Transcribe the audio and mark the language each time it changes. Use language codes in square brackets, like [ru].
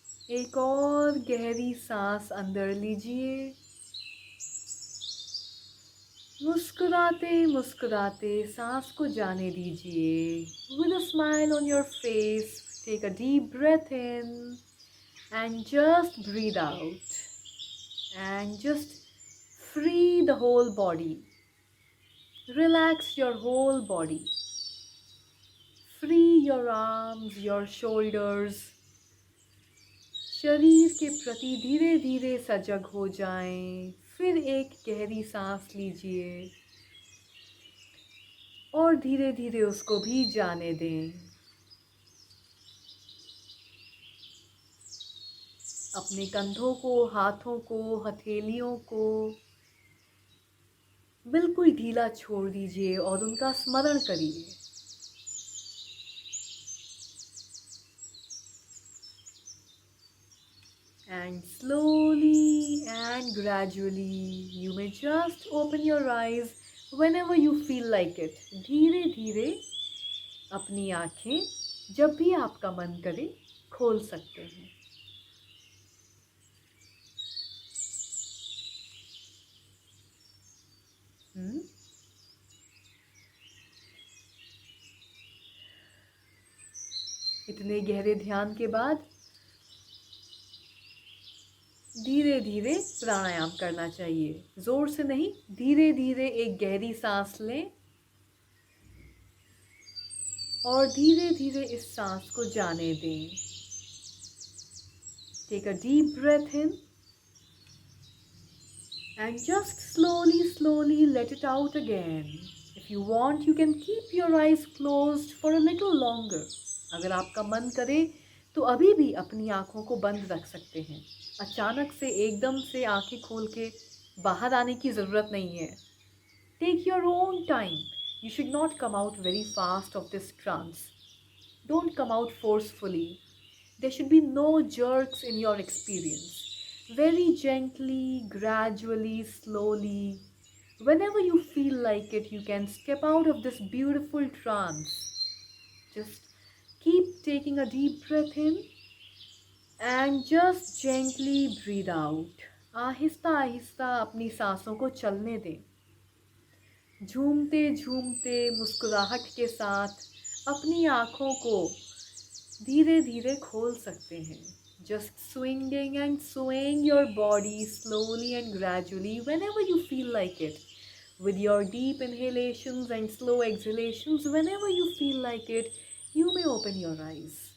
[hi] एक और गहरी सांस अंदर लीजिए। मुस्कुराते मुस्कुराते सांस को जाने दीजिए। [en] With a smile on your face, take a deep breath in and just breathe out. And just free the whole body. Relax your whole body. Free your arms, your shoulders. [hi] शरीर के प्रति धीरे धीरे सजग हो जाएं। फिर एक गहरी सांस लीजिए और धीरे धीरे उसको भी जाने दें। अपने कंधों को, हाथों को, हथेलियों को बिल्कुल ढीला छोड़ दीजिए और उनका स्मरण करिए। [en] And slowly and gradually, you may just open your eyes whenever you feel like it. [hi] धीरे धीरे अपनी आँखें जब भी आपका मन करे खोल सकते हैं। इतने गहरे ध्यान के बाद धीरे धीरे प्राणायाम करना चाहिए। जोर से नहीं, धीरे धीरे एक गहरी सांस लें और धीरे धीरे इस सांस को जाने दें। [en] Take a deep breath in and just slowly let it out again. If you want, you can keep your eyes closed for a little longer. अगर आपका मन करे तो अभी भी अपनी आँखों को बंद रख सकते हैं। अचानक से एकदम से आँखें खोल के बाहर आने की ज़रूरत नहीं है। Take your own time. You should not come out very fast of this trance. Don't come out forcefully. There should be no jerks in your experience. Very gently, gradually, slowly. Whenever you feel like it, you can step out of this beautiful trance. Just keep taking a deep breath in and just gently breathe out. [hi] Aahista Aahista अपनी सांसों को चलने दें। झूमते झूमते मुस्कुराहट के साथ अपनी आँखों को धीरे धीरे खोल सकते हैं। [en] Just swinging and swaying your body slowly and gradually whenever you feel like it. With your deep inhalations and slow exhalations, whenever you feel like it, you may open your eyes.